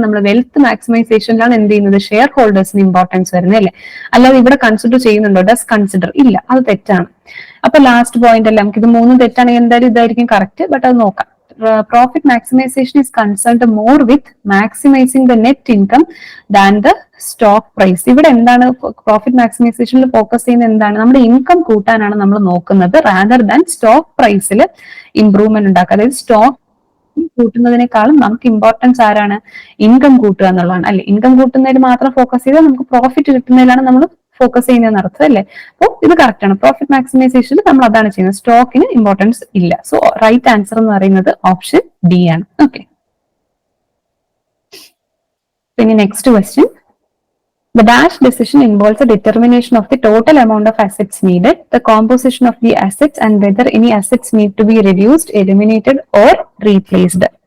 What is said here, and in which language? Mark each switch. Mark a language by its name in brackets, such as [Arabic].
[Malayalam] നമ്മൾ വെൽത്ത് മാക്സിമൈസേഷനിലാണ് എന്ത് ചെയ്യുന്നത്, ഷെയർ ഹോൾഡേഴ്സിന് ഇമ്പോർട്ടൻസ് വരുന്നത് അല്ലെ? അല്ലാതെ ഇവിടെ കൺസിഡർ ചെയ്യുന്നുണ്ടോ? ഡസ് കൺസിഡർ ഇല്ല, അത് തെറ്റാണ്. അപ്പൊ ലാസ്റ്റ് പോയിന്റ് അല്ല, നമുക്ക് ഇത് മൂന്നും തെറ്റാണെങ്കിൽ എന്തായാലും ഇതായിരിക്കും കറക്റ്റ്. ബട്ട് അത് നോക്കാം. [English] Profit maximization is concerned more with maximizing the net income than the stock price. [Malayalam] ഇവിടെ എന്താണ് പ്രോഫിറ്റ് മാക്സിമൈസേഷനിൽ ഫോക്കസ് ചെയ്യുന്നത്? എന്താണ്? നമ്മുടെ ഇൻകം കൂട്ടാനാണ് നമ്മൾ നോക്കുന്നത്, റാദർ ദാൻ സ്റ്റോക്ക് പ്രൈസിൽ ഇംപ്രൂവ്മെന്റ് ഉണ്ടാക്കുക. അതായത് സ്റ്റോക്ക് കൂട്ടുന്നതിനേക്കാളും നമുക്ക് ഇമ്പോർട്ടൻസ് ആരാണ്? ഇൻകം കൂട്ടുക എന്നുള്ളതാണ് അല്ലെ? ഇൻകം കൂട്ടുന്നതിൽ മാത്രം ഫോക്കസ് ചെയ്താൽ നമുക്ക് പ്രോഫിറ്റ് കിട്ടുന്നതിലാണ് നമ്മൾ ഫോക്കസ് ചെയ്യുന്നതെന്ന് അർത്ഥം അല്ലേ? അപ്പോൾ ഇത് കറക്റ്റ് ആണ്. പ്രോഫിറ്റ് മാക്സിമൈസേഷനിൽ നമ്മൾ അതാണ് ചെയ്യുന്നത്, സ്റ്റോക്കിന് ഇമ്പോർട്ടൻസ് ഇല്ല. സോ റൈറ്റ് ആൻസർ എന്ന് പറയുന്നത് ഓപ്ഷൻ ഡി ആണ്. ഓക്കെ, പിന്നെ next question. [English] The dash decision involves a determination of the total amount of assets needed, the composition of the assets, and whether any assets need to be reduced, eliminated, or replaced.